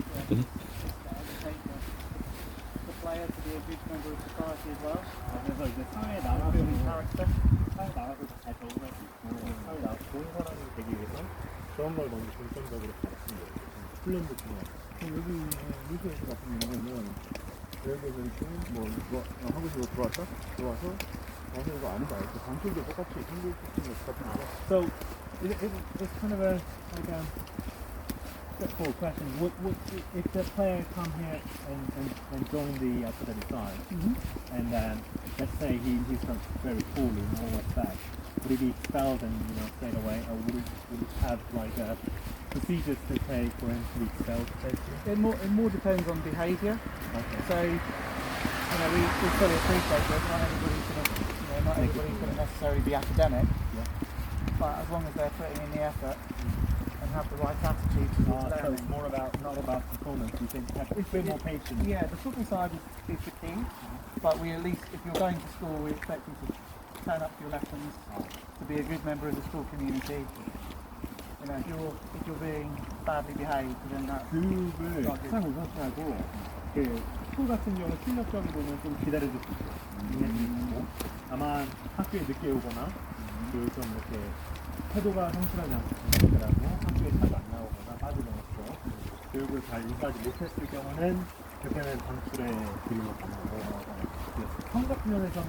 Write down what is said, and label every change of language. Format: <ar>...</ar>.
<en>The player to be a good member of society as well.</en> <ko>그래서 이제 사회에 나가서 사회에 나가서 잘 적응할 수 있고 사회에 나가서 좋은 사람이 되기 위해서 그런 걸 먼저 중점적으로 가르치는 거예요. 훈련도 중요하고. 여기 뉴스 같은 경우는 예를 들면 뭐 하고 싶어 들어와서 와서 이거 안 해봐. 방식도 똑같이 한국 시스템도 똑같은 거.</ko> <en>So it's kind of a like a straightforward question. Would if the player come here and join the academy side, and let's say he's done very poorly in all respects, would he be expelled and straight away, or would it have like procedures to take for him to be expelled? It more depends on behaviour. Okay. So, we fully appreciate that not everybody's going to necessarily be academic. Yeah. But as long as they're putting in the effort and have the right attitude towards So learning. it's more about not about performance. You think have a bit more patience. Yeah, the football side is the key. But we at least, if you're going to school, we expect you to turn up to your lessons, to be a good member of the school community. If you're being badly behaved, then that's</en> <ko>교육을</ko> <en>not good.</en> <ko>항상 우선시하고 스쿨 같은 경우는 실력적인 부분은 좀 기다려줄 수 있어요. 인내심이 있고 다만 학교에 늦게 오거나 좀 이렇게 태도가 성실하지 않고 학교에 잘 안 나오거나 빠져나갔어 교육을 잘 이루지 못했을 경우는 그때는 방출의 그림을 가능하고 성적면에서는</ko>